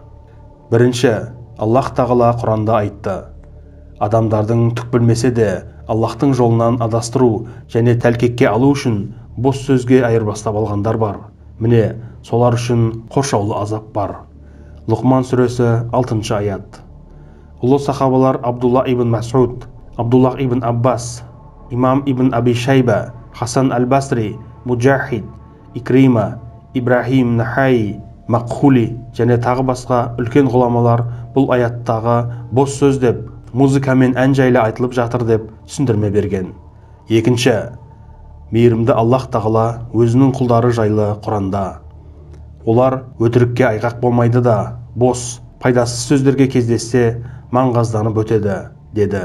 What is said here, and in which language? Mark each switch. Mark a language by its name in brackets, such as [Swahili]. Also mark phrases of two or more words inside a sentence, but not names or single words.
[Kazakh] Бірінші, Аллах тағала Құранда айтты: адамдардың түк білмесе де Аллахтың жолынан адастыру және тәлкекке алу үшін бос сөзге айырбастап алғандар бар. Міне, солар үшін қоршаулы азап бар. Лұқман сүресі 6-шы аят. Ұлы сахабалар Абдулла ибн Мас'уд, Абдулла ибн Аббас, Имам ибн Аби Шайба, Хасан аль-Басри, Муджахид, Икрима, Ибрахим Нахаи, Мақхули және тағы басқа үлкен ғұламалар бұл аяттағы бос сөз деп, музыкамен ән жайлы айтылып жатыр деп түсіндірме берген. Екінші, мейірімді Аллах тағала өзінің құлдары жайлы Құранда: олар өтірікке айғақ болмайды да, бос, пайдасыз сөздерге кездессе маңғазданып өтеді, деді.